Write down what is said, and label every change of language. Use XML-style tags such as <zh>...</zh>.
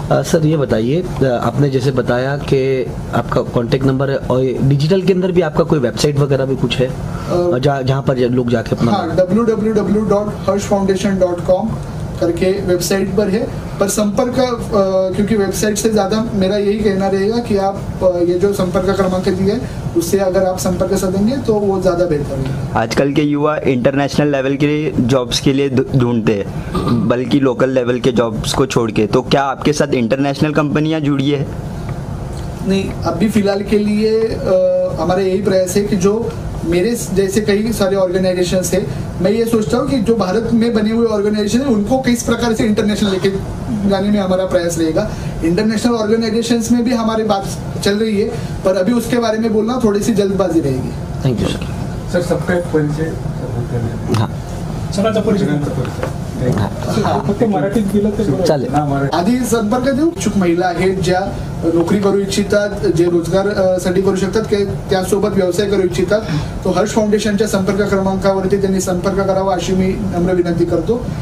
<hi>Sir ये बताइए, आपने जैसे बताया कि आपका कांटेक्ट नंबर है और डिजिटल के अंदर भी आपका कोई वेबसाइट वगैरह भी कुछ है जहाँ पर लोग जाके अपना? हाँ, www.harshfoundation.com करके वेबसाइट पर है. पर संपर्क क्योंकि वेबसाइट से ज़्यादा मेरा यही कहना रहेगा कि आप ये जो संपर्क क्रमांक दिए उससे अगर आप संपर्क साधेंगे तो वो ज़्यादा बेहतर है. आजकल के युवा इंटरनेशनल लेवल के जॉब्स के लिए ढूंढते हैं, बल्कि लोकल लेवल के जॉब्स को छोड़ के. तो क्या आपके साथ इंटरनेशनल कंपनियां जुड़ी है? नहीं, अभी फिलहाल के लिए हमारा यही प्रयास है कि जो मेरे जैसे कई सारे ऑर्गेनाइजेशंस है, मैं ये सोचता हूँ कि जो भारत में बने हुए ऑर्गेनाइजेशन है उनको किस प्रकार से इंटरनेशनल लेके जाने में हमारा प्रयास रहेगा. इंटरनेशनल ऑर्गेनाइजेशंस में भी हमारी बात चल रही है, पर अभी उसके बारे में बोलना थोड़ी सी जल्दबाजी रहेगी.</hi> <en>Thank you sir.</en> <hi>सर सबका एक परिचय. हां,</hi> <mr>सगळ्यांचा परिचय फक्त मराठीत दिलं तर चालेल. आधी संपर्क देऊ. इच्छुक महिला आहेत ज्या नोकरी करू इच्छितात, जे रोजगार साठी करू शकतात, त्यासोबत व्यवसाय करू इच्छितात, तो हर्ष फाउंडेशनच्या संपर्क क्रमांकावरती त्यांनी संपर्क करावा अशी मी नम्र विनंती करतो.</mr>